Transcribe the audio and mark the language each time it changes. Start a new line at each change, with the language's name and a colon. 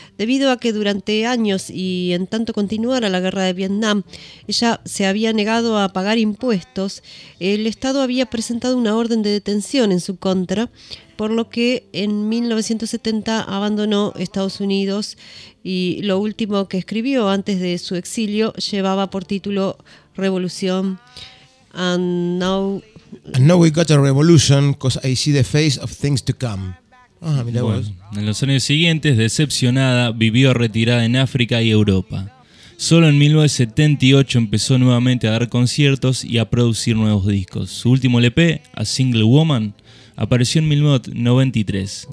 Spanish: Debido a que durante años y en tanto continuara la guerra de Vietnam, ella se había negado a pagar impuestos, el Estado había presentado una orden de detención en su contra, por lo que en 1970 abandonó Estados Unidos y lo último que escribió antes de su exilio llevaba por título Revolución
English: and now we got a revolution because I see the face of things to come.
Spanish: Bueno, en los años siguientes, decepcionada, vivió retirada en África y Europa. Solo en 1978 empezó nuevamente a dar conciertos y a producir nuevos discos. Su último LP, A Single Woman, apareció en 1993.